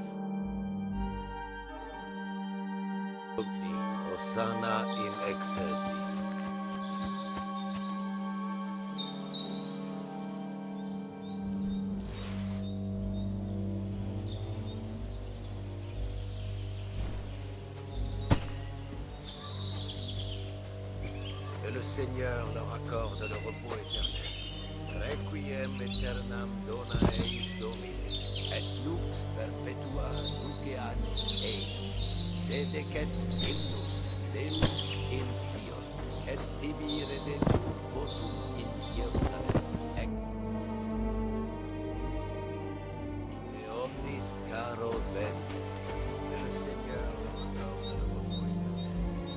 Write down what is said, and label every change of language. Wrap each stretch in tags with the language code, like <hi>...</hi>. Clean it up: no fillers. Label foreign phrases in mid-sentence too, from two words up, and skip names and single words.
<la>Hosanna in excelsis.</la> <fr>Que le Seigneur leur accorde le repos éternel.</fr> <la>Requiem aeternam dona eis Domine, et lux perpetua duceat eis. Te decet hymnus Deus in Sion, et tibi redetur votum in Jerusalem. Et omnis caro veni,</la> <fr>que le Seigneur leur accorde le repos éternel.</fr>